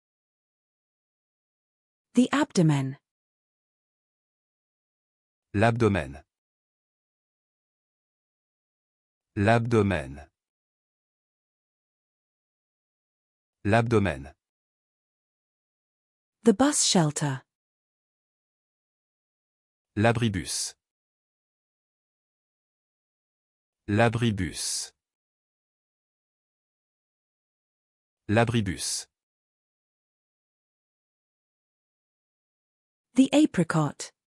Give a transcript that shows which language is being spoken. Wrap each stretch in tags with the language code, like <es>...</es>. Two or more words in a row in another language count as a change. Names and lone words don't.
<en>The abdomen.</en> <fr>L'abdomen. L'abdomen. L'abdomen.</fr> <en>The bus shelter.</en> <fr>L'abribus. L'abribus. L'abribus.</fr> <en>The apricot.</en>